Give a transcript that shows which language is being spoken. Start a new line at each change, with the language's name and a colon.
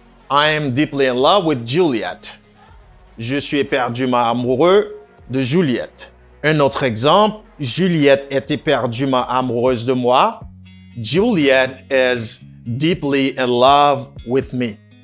English: I am deeply in love with Juliet.
French: Je suis éperdument amoureux de Juliette. Un autre exemple, Juliette est éperdument amoureuse de moi.
English: Juliet is deeply in love with me.